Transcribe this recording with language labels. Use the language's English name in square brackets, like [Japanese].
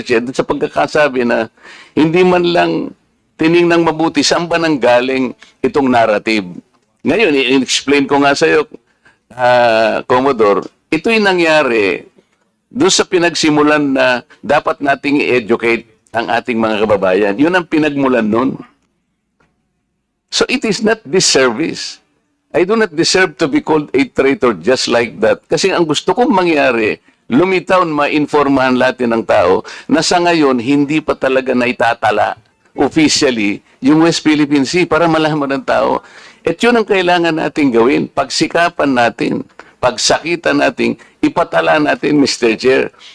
[Filipino] Chair, sa pagkakasabi na hindi man lang tiningnang mabuti saan ba nang galing itong narrative. Ngayon, i-explain ko nga sa iyo, Commodore, ito'y nangyari doon sa pinagsimulan na dapat nating i-educate ang ating mga kababayan. Yun ang pinagmulan nun. [English] So it is not disservice. I do not deserve to be called a traitor just like that. [Filipino] Kasi ang gusto kong mangyari, lumitaw na ma-informahan natin ng tao na sa ngayon, hindi pa talaga naitatala officially yung West Philippine Sea para malaman ng tao. At yun ang kailangan natin gawin. Pagsikapan natin, pagsakitan natin, ipatala natin, Mr. Chair.